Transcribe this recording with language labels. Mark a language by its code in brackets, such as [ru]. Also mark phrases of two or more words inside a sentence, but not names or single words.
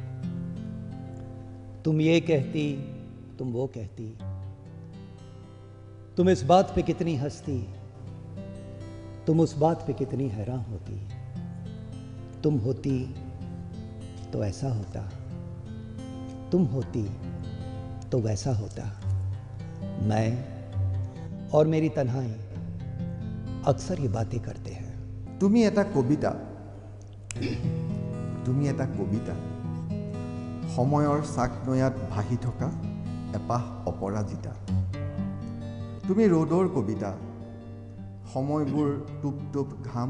[hi] तुम ये कहती तुम वो कहती तुम इस बात पे कितनी हंसती तुम उस बात पे कितनी हैरान होती तुम होती तो ऐसा होता तुम होती तो वैसा होता मैं और मेरी तन्हाई अक्सर ये बातें करते हैं [as] তুমি এটা কবিতা সময়ৰ চাকনৈয়াত ভাহি থকা এপাহ অপৰাজিতা তুমি ৰ'দৰ কবিতা সময়বোৰ টুপ টুপ ঘাম